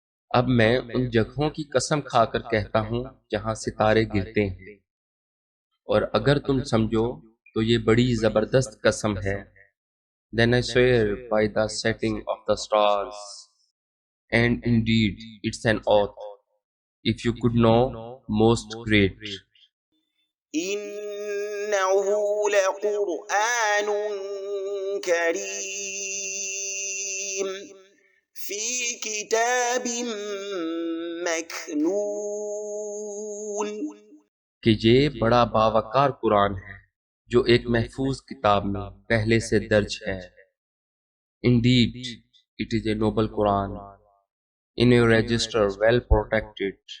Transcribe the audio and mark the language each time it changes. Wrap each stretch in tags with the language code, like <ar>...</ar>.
<ur>اب میں ان جگہوں کی قسم کھا کر کہتا ہوں جہاں ستارے گرتے ہیں، اور اگر تم سمجھو تو یہ بڑی زبردست قسم ہے۔</ur> <en>Then I swear by the setting of the stars, and indeed it's an oath, if you could know, most great۔</en> <ar>إنه لقرآن كريم في كتاب مكنون۔</ar> <ur>کہ یہ بڑا باوقار قرآن ہے جو ایک محفوظ کتاب میں پہلے سے درج ہے۔</ur> <en>Indeed, it is a noble Quran in a register well protected۔</en>